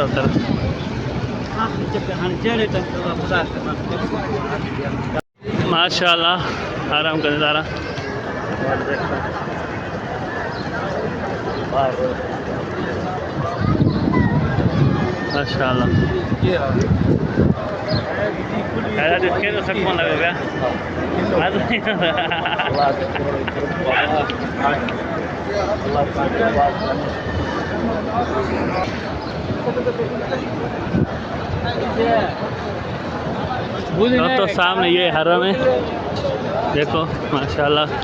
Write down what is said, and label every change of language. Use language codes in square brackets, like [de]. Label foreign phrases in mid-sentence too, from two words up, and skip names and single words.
[hi] और देखो चारों तरफ माशाल्लाह आराम का नज़ारा। [id] माशाल्लाह ada di sini semua lagi ya. [hi] तो सामने ये हरम है, देखो माशाल्लाह।